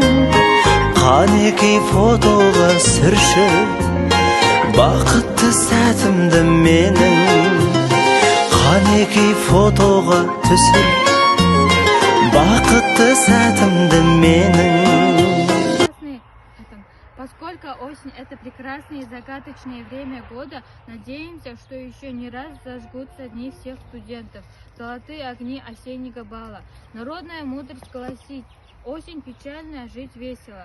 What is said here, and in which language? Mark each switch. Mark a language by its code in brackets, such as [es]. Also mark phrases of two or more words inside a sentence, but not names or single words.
[kk] Қанекей фотоға сүрші, бақытты сәтімді менің. Қанекей фотоға түсір, бақытты сәтімді менің. [ru] Поскольку осень – это прекрасное и загадочное время года, надеемся, что еще не раз зажгутся дни всех студентов, золотые огни осеннего бала. Народная мудрость гласит: осень печальная, жить весело.